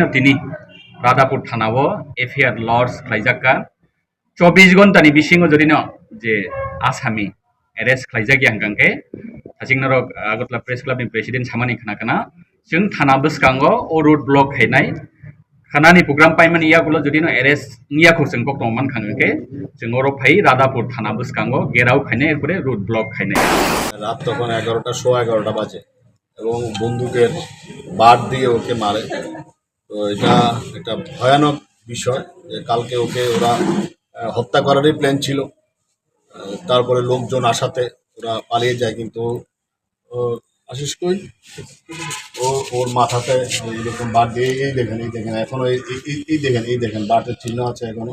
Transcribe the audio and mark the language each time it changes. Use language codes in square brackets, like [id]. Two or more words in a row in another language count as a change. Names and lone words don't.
[brx] दिनै रादापुर थानाव एफआइआर लज खालायजाका 24 घन्टानि बिसिङाव जदिनो जे आसामी एरेस्ट खालायजाक यांगांके सासिंनो आगरतला प्रेस क्लाबनि प्रेसिडेन्ट सामानि खोनाखाना जों थाना बसकांगो ओ [en] route block [brx] हैनाय खानानि प्रग्राम पाइमानि यागुलो जदिनो एरेस्ट नियाखौ जों कक्तमान खांगके जों ओरो फाइ रादापुर थाना बसकांगो गेराव खायनाय एरपरे [en] route block [brx] खायनाय [bn] রাত তখন 11টা সোয়া 11টা বাজে এবং বন্দুকের বাট দিয়ে ওকে মারে। তো এটা একটা ভয়ানক বিষয় যে কালকে ওকে ওরা হত্যা করারই প্ল্যান ছিল। তারপরে লোকজন আসাতে ওরা পালিয়ে যায়, কিন্তু আশিস কই ও ওর মাথাতে এরকম বাট দিয়ে এই দেখেন এখনো এই দেখেন বাটের চিহ্ন আছে এখনো।